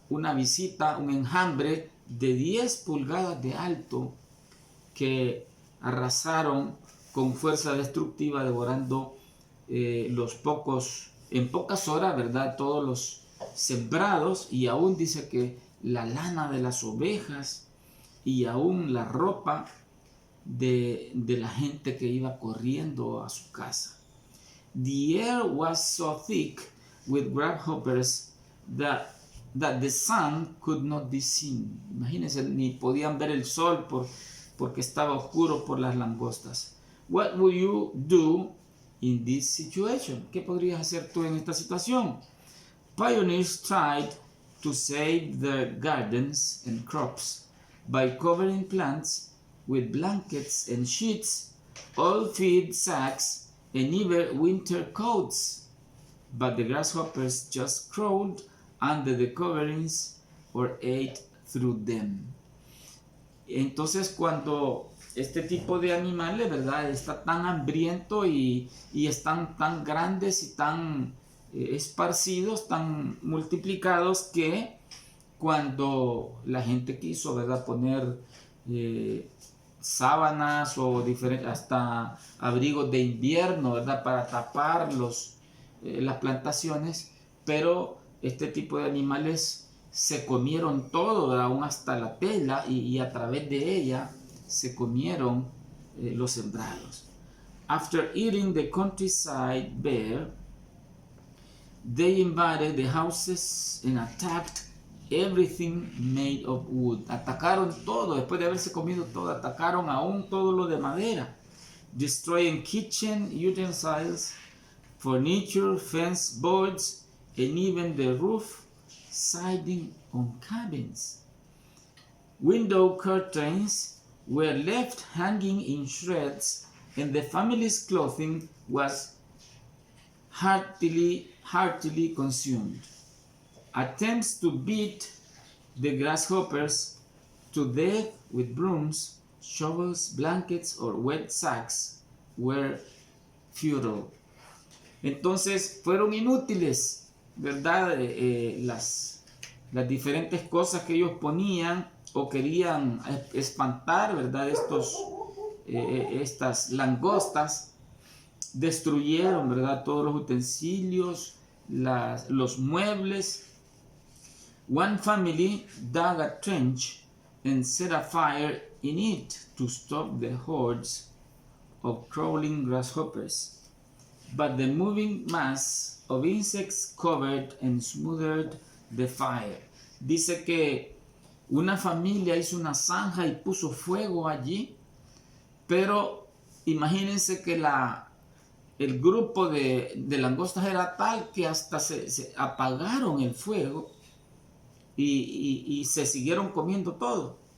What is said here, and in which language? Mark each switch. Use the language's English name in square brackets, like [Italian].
[Spanish] Una visita, un enjambre de 10 pulgadas de alto que arrasaron con fuerza destructiva, devorando en pocas horas, ¿verdad? Todos los sembrados, y aún dice que la lana de las ovejas y aún la ropa de la gente que iba corriendo a su casa. [English] The air was so thick with grasshoppers that the sun could not be seen. [Spanish] Imagínense, ni podían ver el sol porque estaba oscuro por las langostas. [English] What would you do in this situation? [Spanish] ¿Qué podrías hacer tú en esta situación? [English] Pioneers tried to save their gardens and crops by covering plants with blankets and sheets, old feed sacks, and even winter coats. But the grasshoppers just crawled under the coverings or ate through them. [Spanish] Entonces, cuando este tipo de animales, ¿verdad? Está tan hambriento y están tan grandes y tan esparcidos, tan multiplicados que cuando la gente quiso, ¿verdad? Poner sábanas o hasta abrigos de invierno, ¿verdad? Para tapar las plantaciones, pero este tipo de animales se comieron todo, ¿verdad? Aún hasta la tela y a través de ella se comieron los sembrados. [English] After eating the countryside bare, they invaded the houses and attacked everything made of wood. [Spanish] Atacaron todo, después de haberse comido todo, atacaron aún todo lo de madera. [English] Destroying kitchen utensils, furniture, fence boards, and even the roof siding on cabins. Window curtains were left hanging in shreds, and the family's clothing was heartily consumed. Attempts to beat the grasshoppers to death with brooms, shovels, blankets, or wet sacks were futile. [Spanish] Entonces fueron inútiles, ¿verdad? Las diferentes cosas que ellos ponían o querían espantar, ¿verdad? Estas langostas destruyeron, ¿verdad? Todos los utensilios, los muebles. [English] One family dug a trench and set a fire in it to stop the hordes of crawling grasshoppers. But the moving mass of insects covered and smothered the fire. [Spanish] Dice que una familia hizo una zanja y puso fuego allí, pero imagínense que el grupo de langostas era tal que hasta se apagaron el fuego y se siguieron comiendo todo.